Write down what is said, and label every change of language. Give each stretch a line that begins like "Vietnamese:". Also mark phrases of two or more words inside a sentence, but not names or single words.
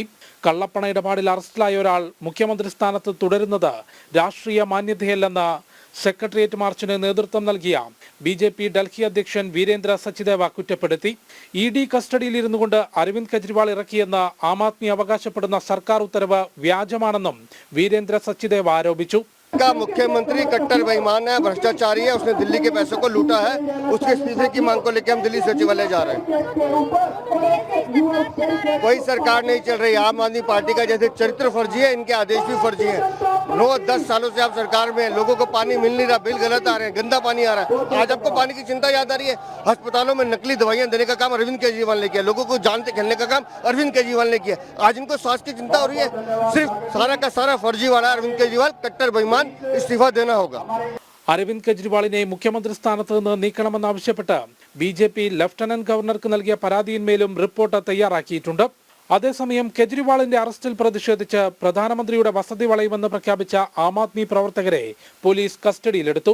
Malayalam: കള്ളപ്പണ ഇടപാടിൽ അറസ്റ്റിലായ ഒരാൾ മുഖ്യമന്ത്രി സ്ഥാനത്ത് തുടരുന്നത് രാഷ്ട്രീയ മാന്യതയല്ലെന്ന് സെക്രട്ടേറിയറ്റ് മാർച്ചിന് നേതൃത്വം നൽകിയ ബി.ജെ.പി. ഡൽഹി അധ്യക്ഷൻ വീരേന്ദ്ര സച്ദേവ് കുറ്റപ്പെടുത്തി. ഇ.ഡി. കസ്റ്റഡിയിലിരുന്നുകൊണ്ട് അരവിന്ദ് കെജ്രിവാൾ ഇറക്കിയെന്ന് ആം ആദ്മി അവകാശപ്പെടുന്ന സർക്കാർ ഉത്തരവ് വ്യാജമാണെന്നും വീരേന്ദ്ര സച്ദേവ് ആരോപിച്ചു.
Hindi: का मुख्यमंत्री कट्टर बेईमान है, भ्रष्टाचारी है, उसने दिल्ली के पैसों को लूटा है। उसके इस्तीफे की मांग को लेकर हम दिल्ली सचिवालय जा रहे हैं। कोई सरकार नहीं चल रही। आम आदमी पार्टी का जैसे चरित्र फर्जी है, इनके आदेश भी फर्जी है। 9-10 सालों से आप सरकार में, लोगों को पानी मिल नहीं रहा, बिल गलत आ रहे हैं, गंदा पानी आ रहा है। आज आपको पानी की चिंता याद आ रही है। अस्पतालों में नकली दवाइयां देने का काम अरविंद केजरीवाल ने किया, लोगों को जान से खेलने का काम अरविंद केजरीवाल ने किया। आज इनको स्वास्थ्य की चिंता हो रही है। सिर्फ सारा का सारा फर्जी वाला अरविंद केजरीवाल कट्टर बेईमान, इस्तीफा देना होगा।
Malayalam: അരവിന്ദ് കെജ്രിവാളിനെ മുഖ്യമന്ത്രി സ്ഥാനത്ത് നിന്ന് നീക്കണമെന്നാവശ്യപ്പെട്ട് ബി.ജെ.പി. ലഫ്റ്റനന്റ് ഗവർണർക്ക് നൽകിയ പരാതിയിന്മേലും റിപ്പോർട്ട് തയ്യാറാക്കിയിട്ടുണ്ട്. അതേസമയം കെജ്രിവാളിന്റെ അറസ്റ്റിൽ പ്രതിഷേധിച്ച് പ്രധാനമന്ത്രിയുടെ വസതി വളയുമെന്ന് പ്രഖ്യാപിച്ച ആം ആദ്മി പ്രവർത്തകരെ പോലീസ് കസ്റ്റഡിയിലെടുത്തു.